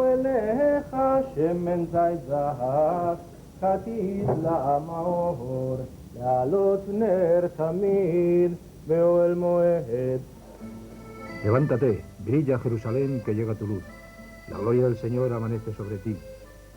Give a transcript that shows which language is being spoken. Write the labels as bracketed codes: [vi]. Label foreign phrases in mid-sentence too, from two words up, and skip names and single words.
[he] אליך שמן זית זהב, כתית לעם האור, להעלות נר תמיד באוהל מועד. [es] Levántate, brilla Jerusalén, que llega tu luz. La gloria del Señor amanece sobre ti.